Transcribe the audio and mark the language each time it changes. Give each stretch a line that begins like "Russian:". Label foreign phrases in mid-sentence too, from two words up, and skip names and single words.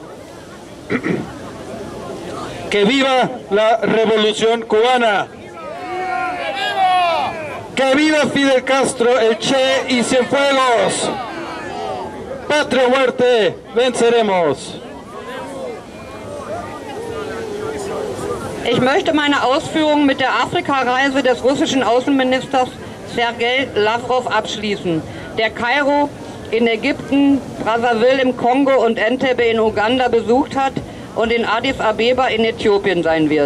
Spanish: ¡Que viva la Revolución Cubana! ¡Que viva Fidel Castro, el Che y Cienfuegos! ¡Patria o muerte! ¡Venceremos!
German: Ich möchte meine Ausführungen mit der Afrikareise des russischen Außenministers Sergei Lavrov abschließen, der Kairo in Ägypten, Brazzaville im Kongo und Entebbe in Uganda besucht hat und in Addis Abeba in Äthiopien sein wird.